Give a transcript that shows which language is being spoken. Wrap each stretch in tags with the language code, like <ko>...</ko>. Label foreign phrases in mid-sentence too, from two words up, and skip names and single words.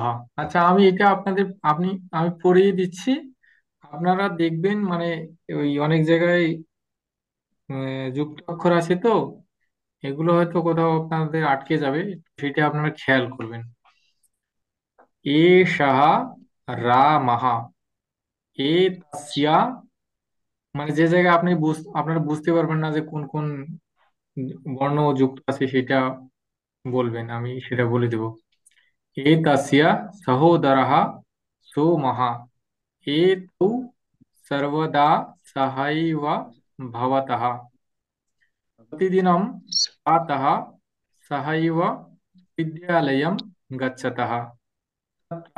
<bn>আচ্ছা, আমি এটা আমি পড়িয়ে দিচ্ছি, আপনারা দেখবেন মানে ওই অনেক জায়গায় যুক্ত অক্ষর আছে তো, এগুলো হয়তো কোথাও আপনাদের আটকে যাবে, সেটা আপনারা খেয়াল করবেন।</bn> <sa>এষः রামः এতস্য,</sa> <bn>মানে যে জায়গায় আপনারা বুঝতে পারবেন না যে কোন কোন বর্ণ যুক্ত আছে, সেটা বলবেন, আমি সেটা বলে দেব।</bn> <sa>एतस्य सहोदरः सोमः एतौ सर्वदा सहैव भवतः प्रतिदिनं प्रातः सहैव विद्यालयं गच्छतः तत्र</sa>